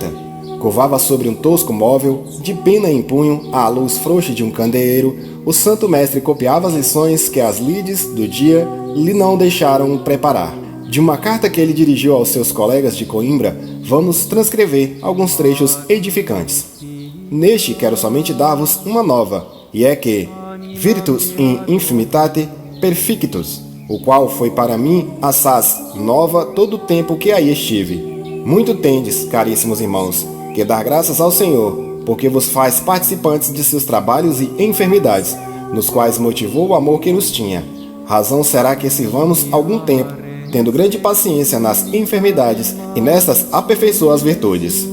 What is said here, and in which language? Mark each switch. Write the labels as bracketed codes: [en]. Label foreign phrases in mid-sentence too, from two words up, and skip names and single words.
[pt] Curvava sobre um tosco móvel, de pena em punho, à luz frouxa de um candeeiro, o santo mestre copiava as lições que as lides do dia lhe não deixaram preparar. De uma carta que ele dirigiu aos seus colegas de Coimbra, vamos transcrever alguns trechos edificantes. Neste quero somente dar-vos uma nova, e é que [la] Virtus in infimitate perfictus, [pt] o qual foi para mim assaz nova todo o tempo que aí estive. Muito tendes, caríssimos irmãos, que dar graças ao Senhor, porque vos faz participantes de seus trabalhos e enfermidades, nos quais motivou o amor que nos tinha. Razão será que sirvamos algum tempo, tendo grande paciência nas enfermidades e nestas aperfeiçoa as virtudes.